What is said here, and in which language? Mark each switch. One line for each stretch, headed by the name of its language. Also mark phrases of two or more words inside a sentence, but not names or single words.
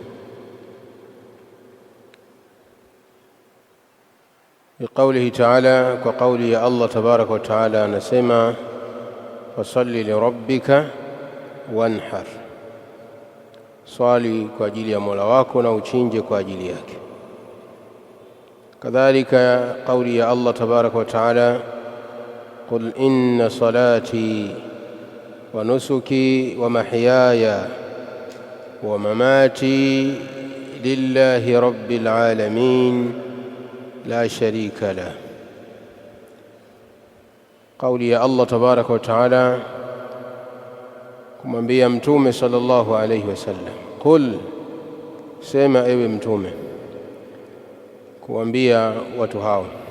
Arabic: بقوله تعالى,
Swahili: kwa kauli ya Allah
Arabic: تبارك وتعالى,
Swahili: anasema
Arabic: فصل لربك وانحر,
Swahili: swali kwa ajili ya Mola wako na uchinje kwa ajili yake. Kadhalika kauli ya
Arabic: الله تبارك وتعالى قل إن صلاتي ونسكي ومحياي ومماتي لله رب العالمين لا شريك له.
Swahili: Kauli ya Allah
Arabic: تبارك وتعالى
Swahili: kumwambia Mtume
Arabic: صلى الله عليه وسلم,
Swahili: qul, sema ewe Mtume, kuambia watu hao,